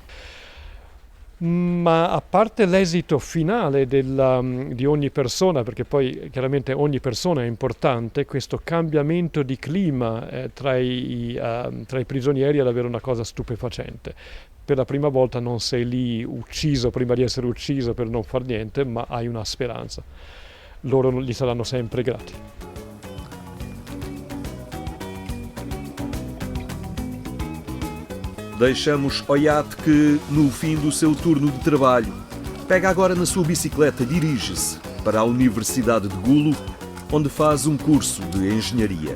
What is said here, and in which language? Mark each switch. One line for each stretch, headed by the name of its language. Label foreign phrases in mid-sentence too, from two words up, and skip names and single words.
Italian: Ma a parte l'esito finale di ogni persona, perché poi chiaramente ogni persona è importante, questo cambiamento di clima tra i prigionieri è davvero una cosa stupefacente. Per la prima volta non sei lì ucciso prima di essere ucciso per non far niente, ma hai una speranza. Loro gli saranno sempre grati.
Portuguese: Deixamos Oyat que, no fim do seu turno de trabalho, pega agora na sua bicicleta e dirige-se para a Universidade de Gulu, onde faz um curso de engenharia.